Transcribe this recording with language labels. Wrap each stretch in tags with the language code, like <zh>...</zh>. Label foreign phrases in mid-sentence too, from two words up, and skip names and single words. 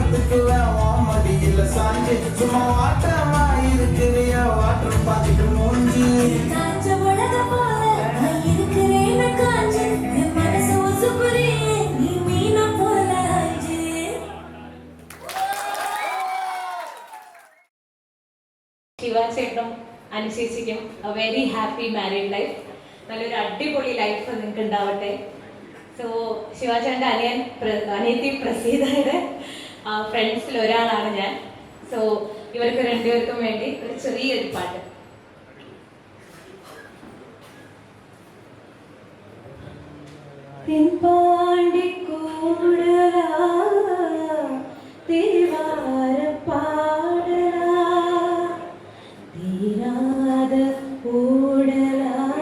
<ta>படுத்துக்குவேன் உன் மடியில சாஞ்சு சும்மா வாட்டமா இருக்கிறிய வாட்டர் பாத்துட்டு மூஞ்சி காஞ்ச மிளகா போல நான் இருக்கிறேன்னு காஞ்சு என் மனசு உசுப்புறியே நீ மீனா போல ஆஞ்சு.</ta> <ml>ശിവ ചേട്ടനും അനുശേഷിക്കും</ml> <en>a very happy married life,</en> <ml>നല്ലൊരു അടിപൊളി ലൈഫ് നിങ്ങൾക്ക് ഉണ്ടാവട്ടെ. സോ ശിവാചേട്ടൻ്റെ അനിയത്തി പ്രസീതയുടെ ഫ്രണ്ട്സിൽ ഒരാളാണ് ഞാൻ. സോ ഇവർക്ക് രണ്ടുപേർക്കും വേണ്ടി ഒരു ചെറിയൊരു പാട്ട്.</ml> <ta>தென்பாண்டி கூடலா தேவார பாடலா தீராத ஊடலா</ta>